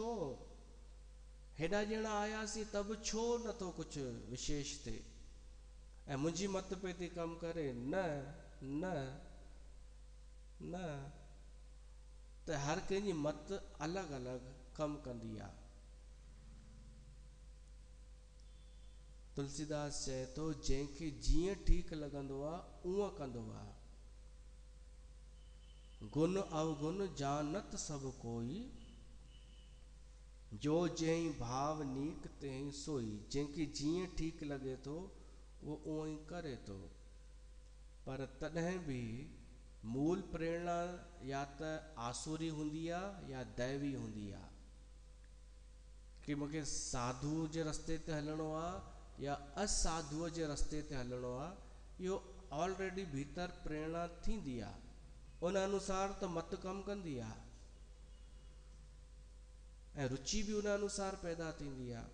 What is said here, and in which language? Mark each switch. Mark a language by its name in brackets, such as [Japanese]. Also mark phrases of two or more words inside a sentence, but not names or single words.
[Sindhi] हेॾा ॼणा आयासीं त बि छो नथो कुझु विशेष थिए, ऐं मुंहिंजी मत पई थी कमु करे, न न न, त हर कंहिंजी मत अलॻि अलॻि कमु कंदी आहे। तुलसीदास चए थो, जंहिंखे जीअं ठीकु लॻंदो आहे उअं कंदो आहे, [Awadhi] गुण अवगुण जानत सभु कोई, जो जंहिं भाव नीक तंहिं सोई, [Sindhi] जंहिंखे जीअं ठीकु लॻे थो उहो उहो ई करे थो। पर तॾहिं बि मूल प्रेरणा या त आसुरी हूंदी आहे या दैवी हूंदी आहे, कि मूंखे साधु जे रस्ते ते हलणो आहे या असाधुअ जे रस्ते ते हलणो आहे, इहो ऑलरेडी भीतर प्रेरणा थींदी आहे, उन अनुसार त मत कमु कंदी आहे ऐं रुचि बि उन अनुसार पैदा थींदी आहे।